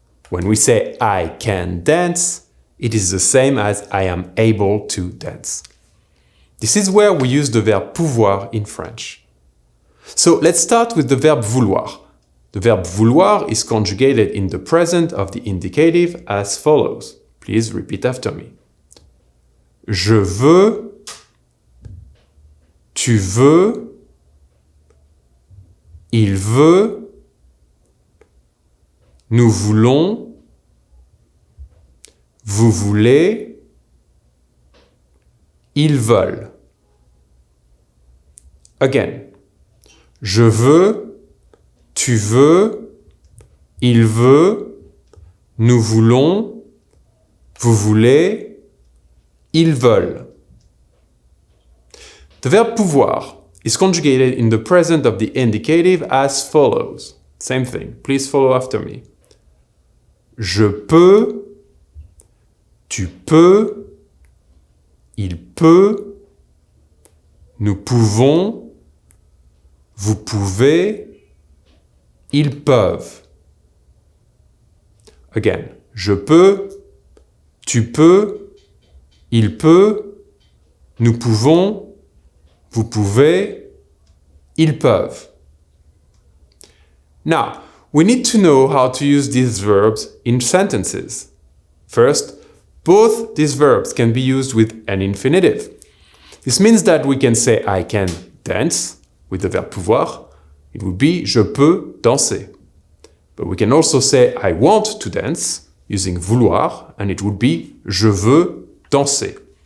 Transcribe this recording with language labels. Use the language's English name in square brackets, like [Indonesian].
[English] When we say I can dance, it is the same as I am able to dance. This is where we use the verb pouvoir in French. So let's start with the verb vouloir. The verb vouloir is conjugated in the present of the indicative as follows. Please repeat after me. [French] Je veux, tu veux, il veut, nous voulons, vous voulez, ils veulent. Again. Je veux, tu veux, il veut, nous voulons, vous voulez, ils veulent. [English] The verb pouvoir is conjugated in the present of the indicative as follows. Same thing. Please follow after me. [French] Je peux, tu peux, il peut, nous pouvons, vous pouvez, ils peuvent. Again. Je peux, tu peux, il peut, nous pouvons, vous pouvez, ils peuvent. [English] Now, we need to know how to use these verbs in sentences. First, both these verbs can be used with an infinitive. This means that we can say I can dance with the verb pouvoir. It would be [French] je peux danser. [English] But we can also say I want to dance using vouloir, and it would be [French] je veux danser.